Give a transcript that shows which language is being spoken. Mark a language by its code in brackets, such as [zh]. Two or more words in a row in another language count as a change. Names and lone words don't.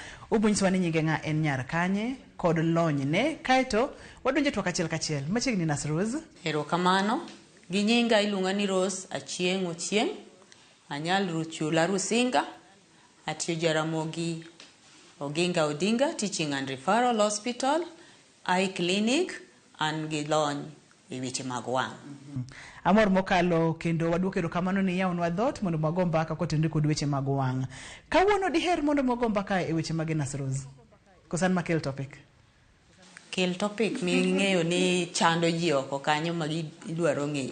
[luo] Ubunyiswa ni nyinge nga en nyar kanye kod lony ne. Kaito wadonje twak achiel kachiel. Machiegni nas Rose. Erokamano. Gi nyinga iluonga ni Rose Achieng' Ochieng'. Anyal Ruchula Rusinga. Atiyo Jaramogi Oginga Odinga Teaching and Referral Hospital. [en] Eye clinic and [luo] gilony e weche mag wang'. Amor mokalo kendo waduoko erokamano ni yawnwa dhot mondo mago mbaka kotenore kod weche mag wang'. Kawuono diher mondo mago mbaka e weche mag Nas Rose. Kosan makel topic. Kel topic ming'eyo ni chando ji oko kanyo magidwaro ng'eyo.